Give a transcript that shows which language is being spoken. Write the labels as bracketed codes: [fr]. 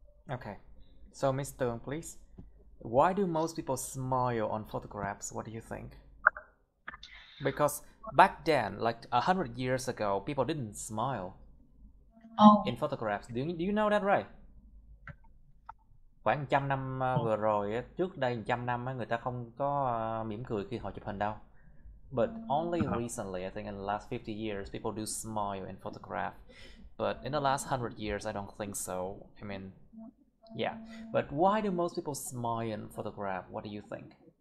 [en] Okay. So, Mr. Please. Why do most people smile on photographs? What do you think? Because back then, like 100 years ago, people didn't smile Oh, in photographs. Do you know that, right? [vi] Khoảng 100 năm vừa rồi trước đây 100 năm người ta không có mỉm cười khi họ chụp hình đâu. [en] But only recently, I think in the last 50 years, people do smile in photograph. But in the last 100 years, I don't think so. I mean, yeah. But why do most people smile in photograph? What do you think?